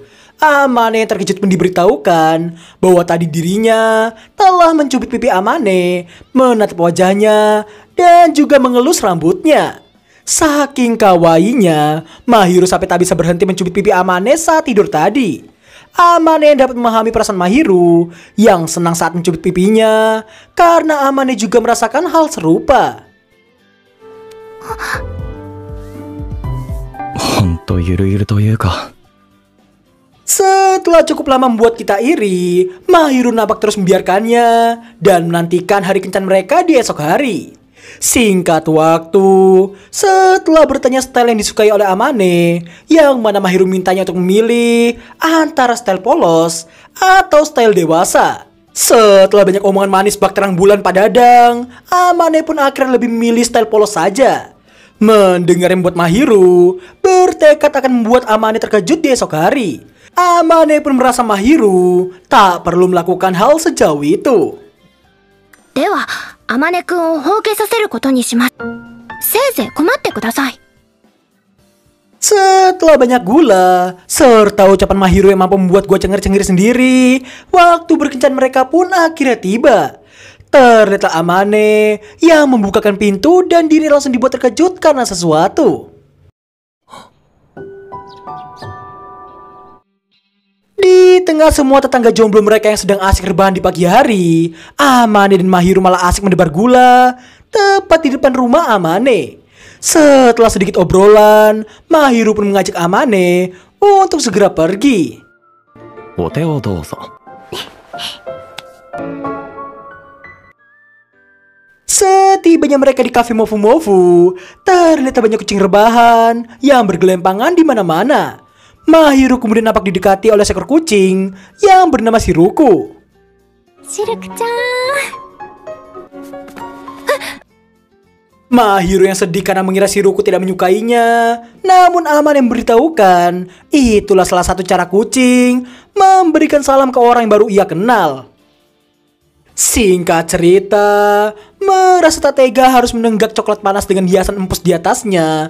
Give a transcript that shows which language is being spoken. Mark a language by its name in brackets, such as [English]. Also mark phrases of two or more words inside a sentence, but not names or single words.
[Indonesian] Amane terkejut pun diberitahukan bahwa tadi dirinya telah mencubit pipi Amane, menatap wajahnya, dan juga mengelus rambutnya. Saking kawainya, Mahiru sampai tak bisa berhenti mencubit pipi Amane saat tidur tadi. Amane dapat memahami perasaan Mahiru yang senang saat mencubit pipinya karena Amane juga merasakan hal serupa. [Japanese] ほんとゆるゆるというか [Indonesian] Setelah cukup lama membuat kita iri, Mahiru nampak terus membiarkannya dan menantikan hari kencan mereka di esok hari. Singkat waktu, setelah bertanya style yang disukai oleh Amane, yang mana Mahiru mintanya untuk memilih antara style polos atau style dewasa. Setelah banyak omongan manis bak terang bulan pada Dadang, Amane pun akhirnya lebih memilih style polos saja. Mendengar yang membuat Mahiru bertekad akan membuat Amane terkejut di esok hari. Amane pun merasa Mahiru tak perlu melakukan hal sejauh itu. [Japanese] ではあまねくんを放棄させることにします。せいぜい困ってください。 [Indonesian] Setelah banyak gula, serta ucapan Mahiru yang mampu membuat gua cengir-cengir sendiri, waktu berkencan mereka pun akhirnya tiba. Ternyata Amane yang membukakan pintu dan diri langsung dibuat terkejut karena sesuatu. Di tengah semua tetangga jomblo mereka yang sedang asik rebahan di pagi hari, Amane dan Mahiru malah asik mendebar gula tepat di depan rumah Amane. Setelah sedikit obrolan, Mahiru pun mengajak Amane untuk segera pergi. [Japanese] お手をどうぞ [Indonesian] Setibanya mereka di kafe Mofu-Mofu, terlihat banyak kucing rebahan yang bergelempangan di mana-mana. Mahiru kemudian nampak didekati oleh seekor kucing yang bernama Shiruku. [Japanese] シルクちゃん。 [Indonesian] Mahiru yang sedih karena mengira Shiruku tidak menyukainya. Namun Amane memberitahukan itulah salah satu cara kucing memberikan salam ke orang yang baru ia kenal. Singkat cerita, merasa tak tega harus menenggak coklat panas dengan hiasan empus di atasnya.